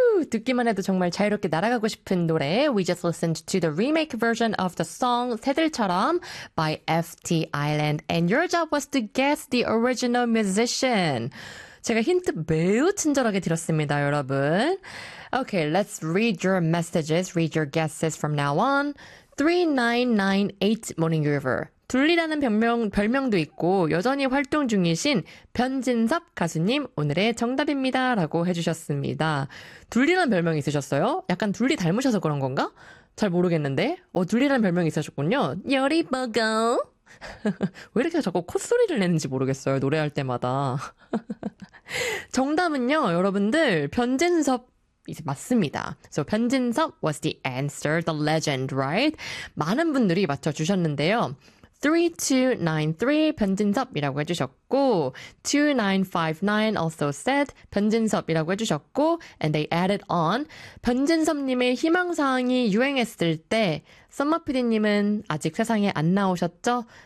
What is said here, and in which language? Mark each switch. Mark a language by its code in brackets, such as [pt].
[ko] 듣기만 해도 정말 자유롭게 날아가고 싶은 노래. [en] We just listened to the remake version of the song 새들처럼 by FT Island. And your job was to guess the original musician. [ko] 제가 힌트 매우 친절하게 드렸습니다, 여러분. [en] Okay, let's read your messages, read your guesses from now on. 3998 Morning River. [ko] 둘리라는 별명도 있고 여전히 활동 중이신 변진섭 가수님 오늘의 정답입니다 라고 해주셨습니다. 둘리라는 별명이 있으셨어요? 약간 둘리 닮으셔서 그런 건가? 잘 모르겠는데 둘리라는 별명이 있으셨군요. 열이 버거. 왜 이렇게 자꾸 콧소리를 내는지 모르겠어요. 노래할 때마다. 정답은요 여러분들 변진섭 이제 맞습니다. [en] So 변진섭 was the answer, the legend, right? [ko] 많은 분들이 맞춰주셨는데요. 3293 변진섭이라고 해주셨고 2959 [en] also said [ko] 변진섭이라고 해주셨고 [en] and they added on [ko] 변진섭님의 희망사항이 유행했을 때 썸머피디님은 아직 세상에 안 나오셨죠?